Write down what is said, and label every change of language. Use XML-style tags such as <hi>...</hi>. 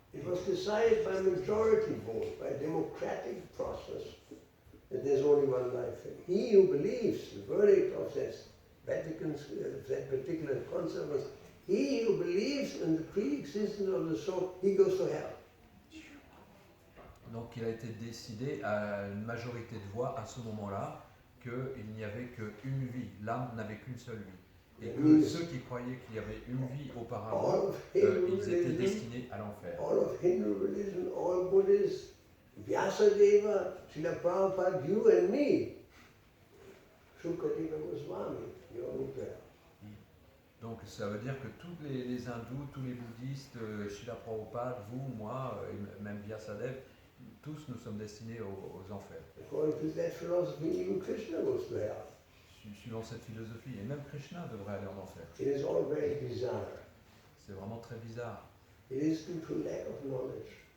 <en>It was decided by majority vote, by democratic process, that there's only one life. And he who believes the verdict of that particular council was, he who believes in the pre-existence of the soul, he goes to hell.</en> <fr>Donc il a été décidé à une majorité de voix à ce moment-là qu'il n'y avait qu'une vie, l'âme n'avait qu'une seule vie. Et que ceux qui croyaient qu'il y avait une vie auparavant,</fr> <en>All of Hindu</en> <fr>ils étaient</fr> <en>religion,</en> <fr>destinés à l'enfer.</fr> <en>all of Hindu religion, all Buddhists, Vyasadeva, Srila Prabhupada, you and me, Shukadeva Goswami, you're in there.</en> <fr>Donc ça veut dire que tous les hindous, tous les bouddhistes, Srila Prabhupada, vous, moi, et même Vyasadeva, tous nous sommes destinés aux enfers.</fr> <en>According to that philosophy, even Krishna goes to hell.</en> <fr>Suivant cette philosophie, et même Krishna devrait aller en enfer.</fr> <en>It is all very bizarre.</en> <fr>C'est vraiment très bizarre.</fr> <en>It is due to lack of knowledge.</en>